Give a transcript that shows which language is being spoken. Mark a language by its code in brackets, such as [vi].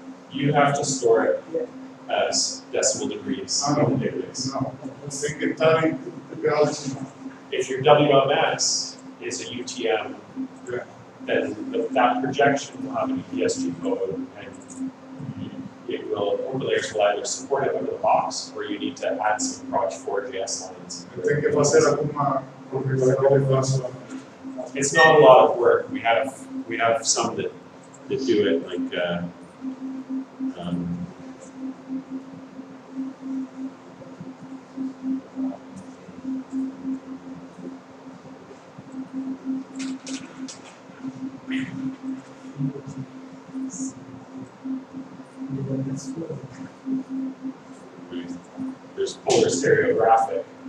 [en] You have to store it as decimal degrees in the database. [pt] No, tem que estar em grau decimal. [en] If your WMS is a UTM, then that projection will have an ESG code, and it will, OpenLayers will either support it out of the box, or you need to add some Proj4JS lines. [pt] Tem que fazer alguma configuração. [en] It's not a lot of work. We have some that do it, like there's polar stereographic.